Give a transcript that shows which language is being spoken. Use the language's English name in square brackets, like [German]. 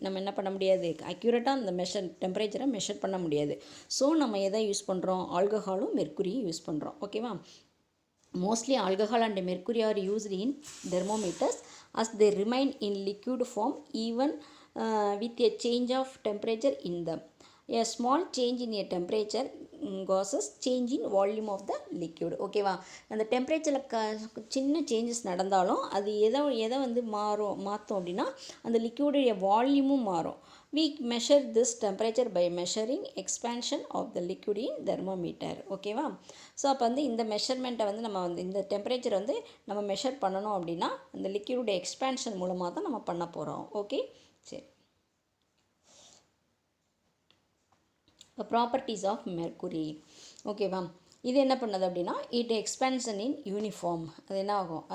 [Tamil] நம்ம என்ன பண்ண முடியாது, அக்யூரேட்டாக அந்த டெம்பரேச்சரை மெஷர் பண்ண முடியாது. ஸோ நம்ம எதை யூஸ் பண்ணுறோம், ஆல்கஹாலும் மெர்க்குரியும் யூஸ் பண்ணுறோம். ஓகேவா? [English] Mostly alcohol and mercury are used in thermometers as they remain in liquid form even with a change of temperature in them. A small change in a temperature causes change in volume of the liquid. [Tamil] ஓகேவா? அந்த டெம்பரேச்சரில் சின்ன changes நடந்தாலும் அது எதை வந்து மாற்றும் அப்படின்னா அந்த லிக்யூடைய வால்யூமும் மாறும். [English] We measure this temperature by measuring expansion of the liquid in thermometer. [Tamil] ஓகேவா? ஸோ அப்போ வந்து இந்த மெஷர்மெண்ட்டை வந்து நம்ம வந்து இந்த டெம்பரேச்சர் வந்து நம்ம மெஷர் பண்ணணும் அப்படின்னா அந்த லிக்யூடைய எக்ஸ்பேன்ஷன் மூலமாக தான் நம்ம பண்ண போகிறோம். ஓகே, சரி. Properties of mercury. ஓகேவா? இது என்ன பண்ணுது அப்படின்னா [English] It expansion in uniform. [Tamil] அது என்ன ஆகும்?